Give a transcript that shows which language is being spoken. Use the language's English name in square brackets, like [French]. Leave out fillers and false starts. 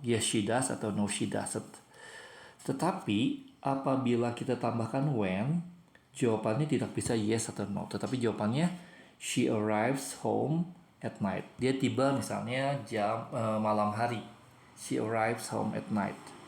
[English] Yes she does [Indonesian] atau [English] no she doesn't. [Indonesian] Tetapi apabila kita tambahkan when, jawabannya tidak bisa yes atau no. Tetapi jawabannya [English] she arrives home at night. [Indonesian] Dia tiba misalnya jam malam hari. [English] She arrives home at night.